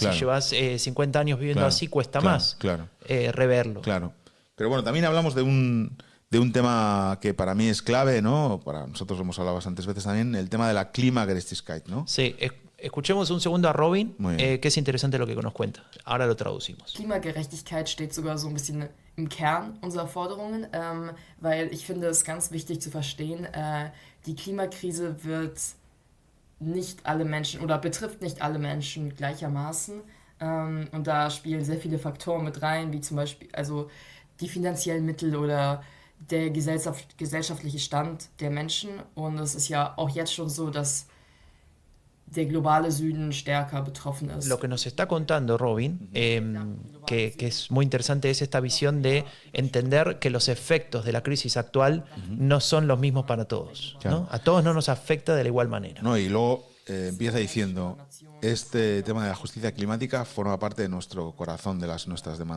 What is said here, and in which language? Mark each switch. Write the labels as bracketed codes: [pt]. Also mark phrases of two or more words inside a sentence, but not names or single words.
[es] Si llevas 50 años viviendo así, cuesta más reverlo. Claro. Pero bueno, también hablamos de un tema que para mí es clave, ¿no? Para nosotros lo hemos hablado bastantes veces también, el tema de la Klimagerechtigkeit, ¿no? Sí, escuchemos un segundo a Robin, que es interesante lo que nos cuenta. Ahora lo traducimos. [de] Klimagerechtigkeit steht sogar so ein bisschen im Kern unserer Forderungen, weil ich finde es ganz wichtig zu verstehen, die Klimakrise wird nicht alle Menschen oder betrifft nicht alle Menschen gleichermaßen, und da spielen sehr viele Faktoren mit rein, wie zum Beispiel also die finanziellen Mittel oder der gesellschaftliche Stand der Menschen, und es ist ja auch jetzt schon so, dass der globale Süden stärker betroffen ist. [es] Lo que nos está contando Robin, que es muy interesante, es esta visión de entender que los efectos de la crisis actual no son los mismos para todos, ¿no? A todos no nos afecta de la igual manera. No, y luego empieza diciendo, este tema de la justicia climática forma parte de nuestro corazón, de nuestras demandas.